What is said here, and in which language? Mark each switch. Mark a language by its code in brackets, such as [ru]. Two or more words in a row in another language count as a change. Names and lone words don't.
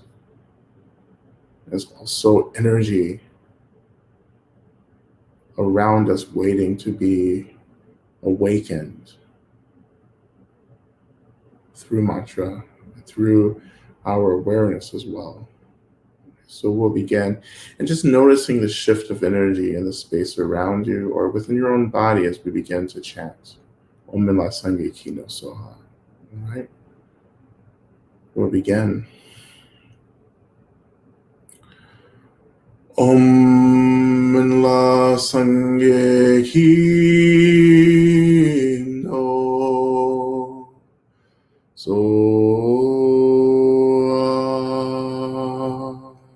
[en] There's also energy around us waiting to be awakened through mantra, through our awareness as well. So we'll begin, and just noticing the shift of energy in the space around you or within your own body as we begin to chant. [bo] Om Minla Sangye Kino Soha. [en] All right? We'll begin. [bo] Om Minla Sangye Kino Soha.